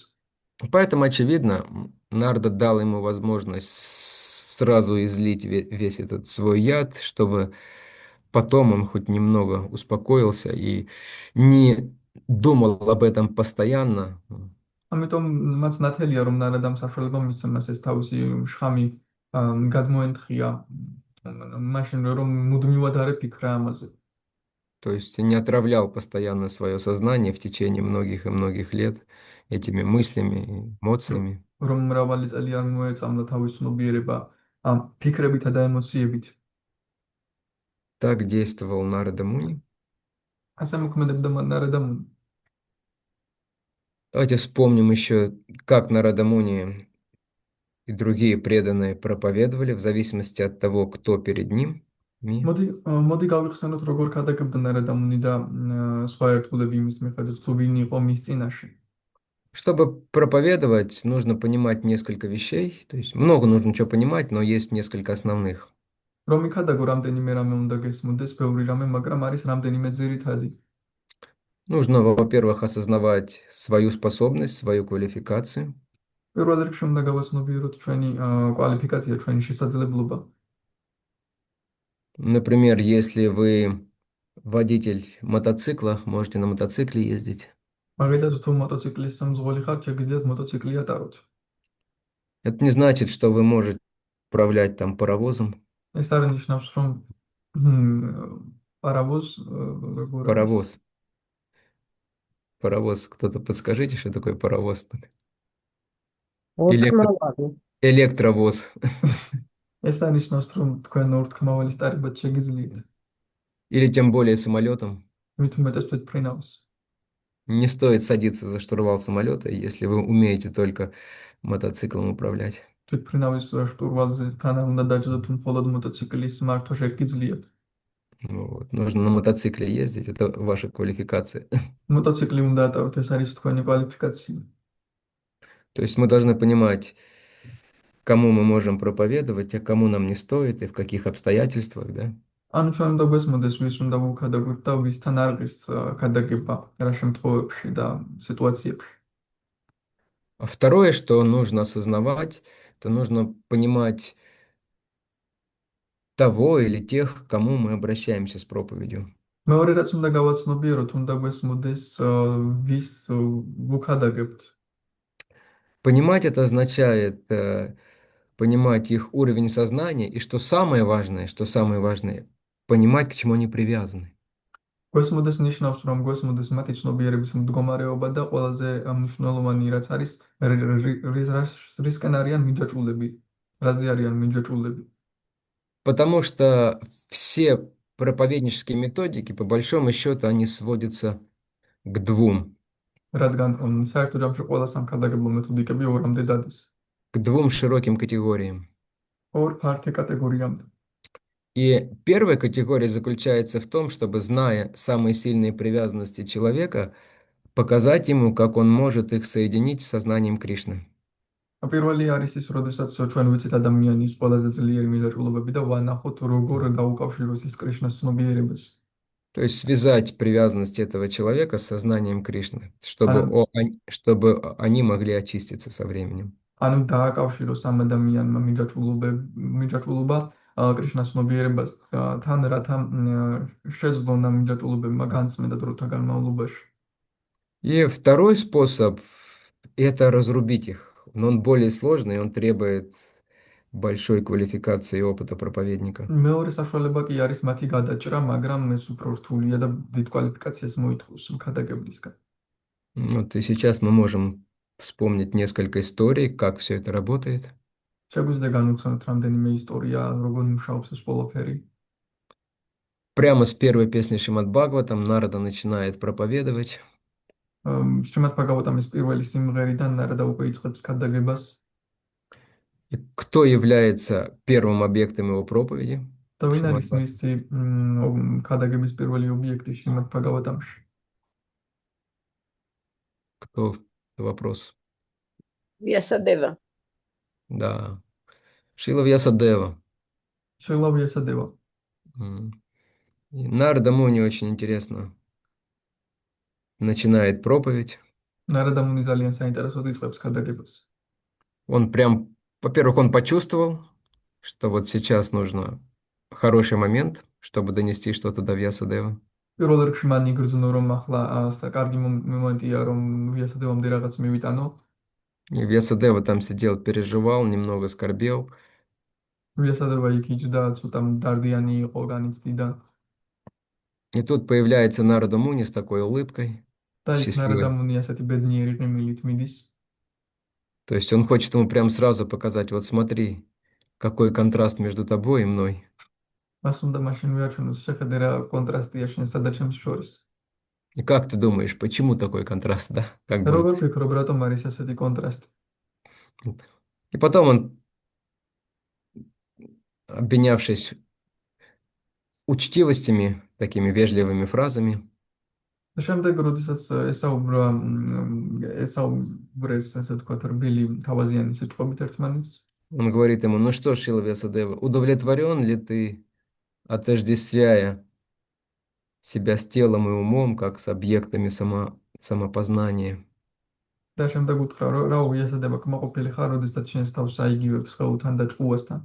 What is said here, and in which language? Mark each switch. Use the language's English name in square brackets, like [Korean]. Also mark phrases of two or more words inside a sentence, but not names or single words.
[Russian] Поэтому, очевидно, Нарда дал ему возможность сразу излить весь этот свой яд, чтобы потом он хоть немного успокоился и не думал об этом постоянно. [Georgian] ამიტომ მას ნათელია რომ ნარადამ საშუალება მისცა მას ეს თავისი შხამი გადმოენთხია მაშინ რომ მუდმივად არ ეფიქრა ამაზე. [Russian] То есть не отравлял постоянно свое сознание в течение многих и многих лет этими мыслями, эмоциями. [Georgian] რომ მრავალი წელი არ მოეწამლა თავის ცნობიერება ამ ფიქრებითა და ემოციებით. [Russian] Так действовал Нарада Муни. [Georgian] ასე მოქმედებდა ნარადამ. [Russian] Давайте вспомним еще, как Нарада Муни и другие преданные проповедовали в зависимости от того, кто перед ним. [Georgian] მოდი გავიხსენოთ როგორ ქადაგებდა ნარადამუნი და სხვა ერთგულები იმის მიხედვით თუ ვინ იყო მის წინაშე. [Russian] Чтобы проповедовать, нужно понимать несколько вещей. То есть много нужно чего понимать, но есть несколько основных. [Georgian] რომ იქადაგო რამდენიმე რამე უნდა გესმოდეს, ბევრი რამე, მაგრამ არის რამდენიმე ძირითადი. [Russian] Нужно, во-первых, осознавать свою способность, свою квалификацию. [Georgian] პირველ რიგში უნდა გავაცნობიეროთ ჩვენი კვალიფიკაცია, ჩვენი შესაძლებლობა. [Russian] Например, если вы водитель мотоцикла, можете на мотоцикле ездить. [Georgian] მაგალითად, თუ მოტოციკლის მძღოლი ხართ, შეგიძლიათ მოტოციკლი ატაროთ. [Russian] Это не значит, что вы можете управлять там паровозом. [Georgian] ეს არ ნიშნავს, რომ პარავოზ როგორ არის? [Russian] Паровоз. Паровоз. Кто-то подскажите, что такое паровоз? Электро... [Georgian] ორთქმავალი. [Russian] Электровоз. [Georgian] ეს არ ნიშნავს, რომ თქვენ ორთქმავალი სტარიბად შეგიძლიათ. [Russian] Или тем более самолетом. [Georgian] მით უმეტეს თვითმფრინავს. [Russian] Не стоит садиться за штурвал самолета, если вы умеете только мотоциклом управлять. [Georgian] თვითმფრინავის штурვალზე თან უნდა დაჯდოთ, თუ მხოლოდ მოტოციკლის მართვა შეგიძლიათ. [Russian] Вот. Нужно на мотоцикле ездить, это ваша квалификация. [Georgian] მოტოციკლი უნდა ატაროთ, ეს არის თქვენი კვალიფიკაცია. [Russian] То есть мы должны понимать, кому мы можем проповедовать, а кому нам не стоит, и в каких обстоятельствах, да? [Georgian] ანუ ჩვენ უნდა გვესმოდეს, ვის უნდა ვუქადაგოთ და ვისთან არ ღირს ქადაგება, რა შემთხვევებში და სიტუაციებში. [Russian] А второе, что нужно осознавать, то нужно понимать того или тех, к кому мы обращаемся с проповедью. [Georgian] მეორე რაც უნდა გავაცნობიეროთ, უნდა გვესმოდეს ვის ვუქადაგებთ. [Russian] Понимать это означает понимать их уровень сознания, и что самое важное, понимать, к чему они привязаны. [Georgian] გვესმოდეს ნიშნავს, რომ გვესმოდეს მათი ცნობიერების მდგომარეობა და ყველაზე მნიშვნელოვანი რაც არის რისკენ არიან მიჯაჭვულები, რაზე არიან მიჯაჭვულები. [Russian] Потому что все проповеднические методики, по большому счету, они сводятся к двум, [Georgian] რადგან საერთო ჯამში ყველა სამქადაგებლო მეთოდიკები ორამდე დადის. [Russian] к двум широким категориям. [Georgian] ორ ფართე კატეგორიამდე. [Russian] И первая категория заключается в том, чтобы, зная самые сильные привязанности человека, показать ему, как он может их соединить с сознанием Кришны. [Georgian] პირველი არის ის, როდესაც ჩვენ ვიცით ადამიანის ყველაზე ძლიერი მიჯაჭვულობები და ვანახოთ, როგორ დაუკავშიროს ის კრიშნას ცნობიერებას. [Russian] То есть связать привязанность этого человека с сознанием Кришны, чтобы, [Georgian] ანუ [Russian] чтобы они могли очиститься со временем. [Georgian] ანუ დააკავშიროს ამ ადამიანმა მიჯაჭვულობა კრიშნას ცნობიერებას თან, რათა შეძლონ ამ მიჯაჭვულობებმა განწმენდა დროთა განმავლობაში. [Russian] И второй способ– это разрубить их. Но он более сложный, он требует большой квалификации и опыта проповедника. [Georgian] მეორე საშუალება კი არის მათი გადაჭრა, მაგრამ ეს უფრო რთულია და დიდ კვალიფიკაციას მოითხოვს მხატაგებლისგან. [Russian] Вот и сейчас мы можем вспомнить несколько историй, как все это работает. [Georgian] შეგვიძლია განვიხსენოთ რამდენიმე ისტორია, როგორ მუშაობს ეს ყველაფერი. [Russian] Прямо с первой песни Шримад Бхагаватам Нарада начинает проповедовать. [Georgian] Шримад Бхагаватам ის პირველი სიმღერიდან ნარადა უკვე იწყებს ქადაგებას. [Russian] И кто является первым объектом его проповеди? [Georgian] და [Russian] в [Georgian] ვინ [Russian] Шримад [Georgian] არის [Russian] Бхагаватам? [Georgian] მისი ქადაგების პირველი ობიექტი შრიმად ბჰაგავატამში? [Russian] Кто? Это вопрос. Вьясадева. Да. Шрила Вьясадева. [Georgian] შრილა ვიასადევა. М. [Russian] И Нарада Муни очень интересно начинает проповедь. [Georgian] ნარადა მუნი ძალიან საინტერესოდ იწყებს ქადაგებას. [Russian] Он прям, во-первых, он почувствовал, что вот сейчас нужно хороший момент, чтобы донести что-то до Вьясадева. [Georgian] პირველ რიგში მან იგრძნო, რომ ახლა საკარგი მომენტია, რომ ვიასადევამდე რაღაც მივიტანო. [Russian] И Вьясадева там сидел, переживал, немного скорбел. [Georgian] ვიასადევა იქ იჯდა, ცოტა მდარდიანი იყო, განიცდიდა. [Russian] И тут появляется Нарада Муни с такой улыбкой, [Georgian] და იქ ნარადა [Russian] счастливой. [Georgian] მუნი ასეთი ბედნიერი ღიმილით მიდის. [Russian] То есть он хочет ему прям сразу показать, вот смотри, какой контраст между тобой и мной. [Georgian] მას უნდა მაშინ ვიაჩვენოს, შეხედე რა контрастია შენსა და ჩემს შორის. [Russian] И как ты думаешь, почему такой контраст, да? Как [Georgian] და [Russian] бы [Georgian] როგორ ფიქრობ, რატომ არის ასეთი კონტრასტი? [Russian] И потом он, обменявшись учтивостями, такими вежливыми фразами, [Georgian] და შემდეგ, როდესაც ესაუბრეს, ასე ვთქვათ, რბილი თავაზიანი სიტყვებით ერთმანეთს, [Russian] он говорит ему, ну что, Шрила Вьясадева, удовлетворен ли ты, отождествляя себя с телом и умом, как с объектами самопознания? [Georgian] და შემდეგ უთხრა, რა უიასადება კმაყოფილი ხარ, როდესაც შენს თავს აიგივებს ხეულთან და ჭკუასთან.